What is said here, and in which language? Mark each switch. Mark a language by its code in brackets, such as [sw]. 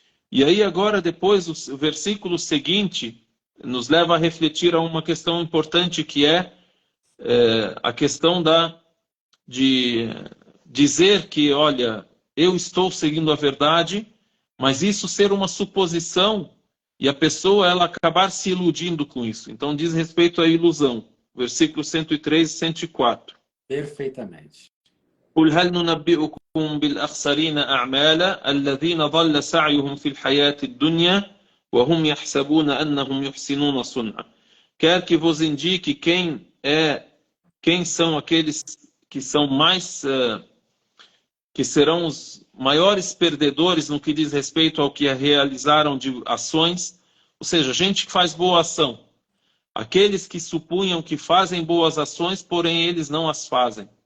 [pt] E aí agora depois o versículo seguinte nos leva a refletir a uma questão importante que é a questão de dizer que, olha, eu estou seguindo a verdade, mas isso ser uma suposição e a pessoa ela acabar se iludindo com isso. Então diz respeito à ilusão. Versículos 103 e 104. Perfeitamente. [ar] قل هل ننبئكم بالأخسرين أعمالا الذين ضل سعيهم في الحياة الدنيا وهم يحسبون أنهم يحسنون صنعا. [pt] Quer que vos indique quem são aqueles que são que serão os maiores perdedores no que diz respeito ao que realizaram de ações, ou seja, gente que faz boa ação. Aqueles que supunham que fazem boas ações, porém eles não as fazem.